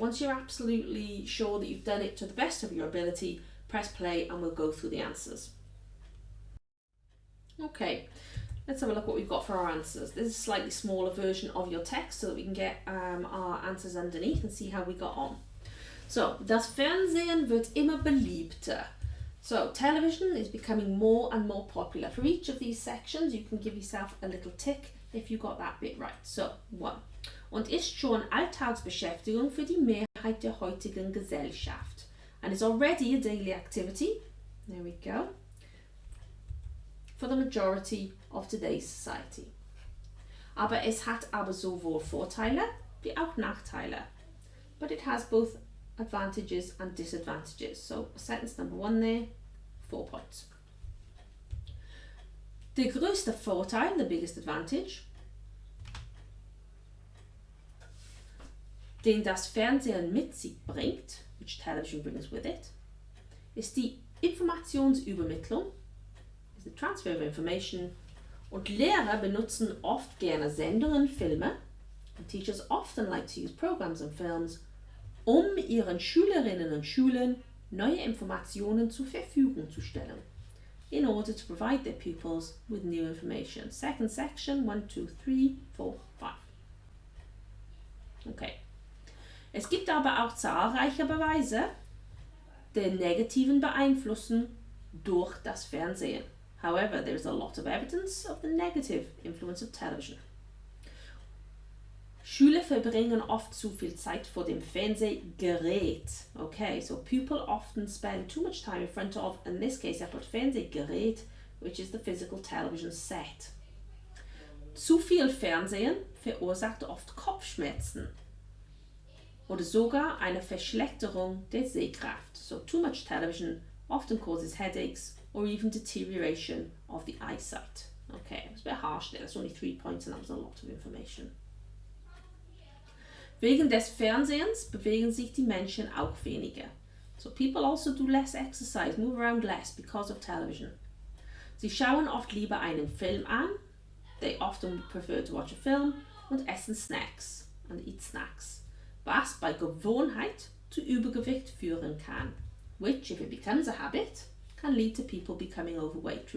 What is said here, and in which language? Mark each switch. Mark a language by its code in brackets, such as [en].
[en] Once you're absolutely sure that you've done it to the best of your ability, press play and we'll go through the answers. Okay, let's have a look what we've got for our answers. This is a slightly smaller version of your text so that we can get our answers underneath and see how we got on. [de] So, das Fernsehen wird immer beliebter. [en] So, television is becoming more and more popular. For each of these sections, you can give yourself a little tick if you got that bit right. So, 1. [de] Und ist schon Alltagsbeschäftigung für die Mehrheit der heutigen Gesellschaft. [en] And is already a daily activity. There we go. For the majority of today's society. [de] Aber es hat aber sowohl Vorteile wie auch Nachteile. [en] But it has both advantages and disadvantages. So sentence number 1 there, 4 points. [de] Der größte Vorteil, [en] the biggest advantage, [de] den das Fernsehen mit sich bringt, [en] which television brings with it, [de] ist die Informationsübermittlung, [en] the transfer of information, [de] und Lehrer benutzen oft gerne Sendungen, Filme, [en] and teachers often like to use programs and films, [de] ihren Schülerinnen und Schülern neue Informationen zur Verfügung zu stellen, [en] in order to provide their pupils with new information. Second section, 1, 2, 3, 4, 5. Okay. [de] Es gibt aber auch zahlreiche Beweise der negativen Beeinflussung durch das Fernsehen. [en] However, there is a lot of evidence of the negative influence of television. [de] Schüler verbringen oft zu viel Zeit vor dem Fernsehgerät. [en] Okay, so people often spend too much time in front of, in this case I put Fernsehgerät, which is the physical television set. [de] Zu viel Fernsehen verursacht oft Kopfschmerzen oder sogar eine Verschlechterung der Sehkraft. [en] So too much television often causes headaches or even deterioration of the eyesight. Okay, it was a bit harsh there, that's only 3 points and that was a lot of information. [de] Wegen des Fernsehens bewegen sich die Menschen auch weniger. [en] So people also do less exercise, move around less because of television. [de] Sie schauen oft lieber einen Film an, [en] they often prefer to watch a film, [de] und essen Snacks, [en] and eat snacks, [de] was bei Gewohnheit zu Übergewicht führen kann, [en] which, if it becomes a habit, can lead to people becoming overweight.